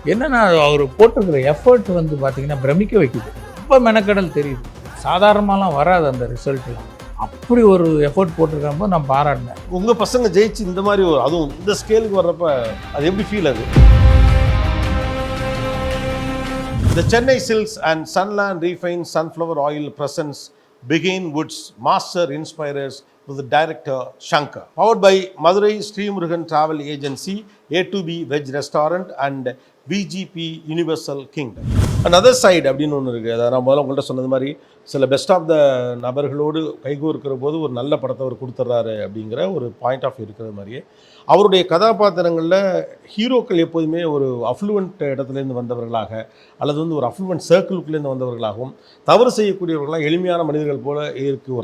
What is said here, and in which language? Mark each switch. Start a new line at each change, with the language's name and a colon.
Tamil: என்னென்னா அவர் போட்டிருக்கிற எஃபர்ட் வந்து பார்த்திங்கன்னா பிரமிக்க வைக்குது. ரொம்ப மெனக்கடல் தெரியுது, சாதாரணமாலாம் வராது அந்த ரிசல்ட்லாம். அப்படி ஒரு எஃபோர்ட் போட்டிருக்கிறப்போ நான் பாராட்டினேன். உங்கள் பசங்க ஜெயிச்சு இந்த மாதிரி ஒரு, அதுவும் இந்த ஸ்கேலுக்கு வர்றப்ப அது எப்படி ஃபீல் ஆகுது?
English: The Chennai Silks and Sunland Refined Sunflower Oil presents Begin Woods Master Inspirers with the director Shankar. Powered by Madurai Sri Murugan Travel Agency, A2B Veg Restaurant and VGP Universal Kingdom. Another side
Tamil: அப்படின்னு ஒன்று இருக்குது. அதை நான் முதல்ல உங்கள்கிட்ட சொன்னது மாதிரி சில
English: best of the
Tamil: நபர்களோடு கைகோர்க்கிற போது ஒரு நல்ல படத்தை அவர் கொடுத்துட்றாரு அப்படிங்கிற ஒரு பாயிண்ட் ஆஃப் இருக்கிற மாதிரியே அவருடைய கதாபாத்திரங்களில் ஹீரோக்கள் எப்போதுமே ஒரு அஃப்ளூவன்ட் இடத்துலேருந்து வந்தவர்களாக அல்லது வந்து ஒரு அஃப்ளூவன்ட் சர்க்கிளுக்குள்ளேருந்து வந்தவர்களாகவும், தவறு செய்யக்கூடியவர்களாம் எளிமையான மனிதர்கள் போல இருக்குது.